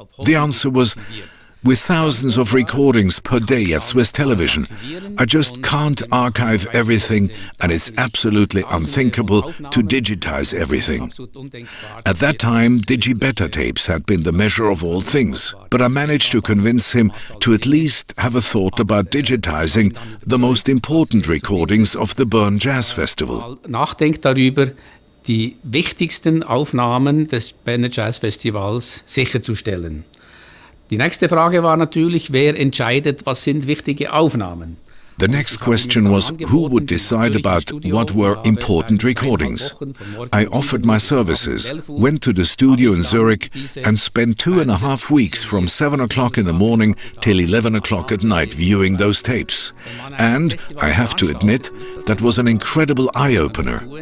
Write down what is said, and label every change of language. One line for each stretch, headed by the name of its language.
English: The answer was, with thousands of recordings per day at Swiss television, I just can't archive everything, and it's absolutely unthinkable to digitize everything. At that time, digi-beta tapes had been the measure of all things, but I managed to convince him to at least have a thought about digitizing the most important recordings of the Bern Jazz Festival.
German: Nachdenkt darüber, die wichtigsten Aufnahmen des Berner Jazz Festivals sicherzustellen. Die nächste Frage war natürlich, wer entscheidet, was sind wichtige Aufnahmen?
English: The next question was who would decide about what were important recordings. I offered my services, went to the studio in Zurich and spent 2.5 weeks from 7 o'clock in the morning till 11 o'clock at night viewing those tapes. And, I have to admit, that was an incredible eye-opener.